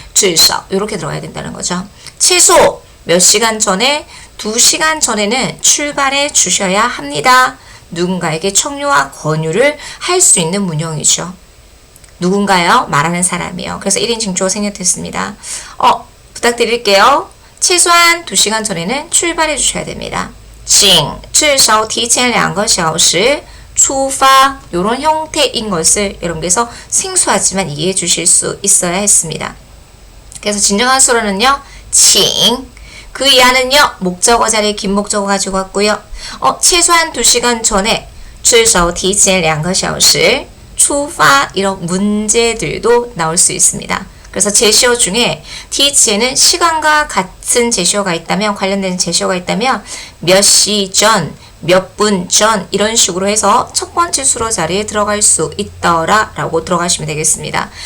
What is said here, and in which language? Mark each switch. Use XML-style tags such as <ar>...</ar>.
<ko>至少 이렇게 들어가야 된다는 거죠. 최소 몇 시간 전에 2시간 전에는 출발해 주셔야 합니다. 누군가에게 청유와 권유를 할 수 있는 문형이죠. 누군가요? 말하는 사람이요. 그래서 1인 칭조가 생략됐습니다. 부탁드릴게요. 최소한 2시간 전에는 출발해 주셔야 됩니다.</ko> <zh>请至少提前2个小时出发.</zh> <ko>이런 형태인 것을 여러분께서 생소하지만 이해해 주실 수 있어야 했습니다. 그래서 진정한 수로는요. 请.그 이하는요. 목적어 자리에 긴 목적어 가지고 왔고요. 최소한 2시간 전에</ko> <zh>至少提前2个小时出发.</zh> <ko>이런 문제들도 나올 수 있습니다. 그래서 제시어 중에 티치에는 시간과 같은 제시어가 있다면, 관련된 제시어가 있다면 몇 시 전, 몇 분 전 이런 식으로 해서 첫 번째 수로 자리에 들어갈 수 있더라 라고 들어가시면 되겠습니다.</ko>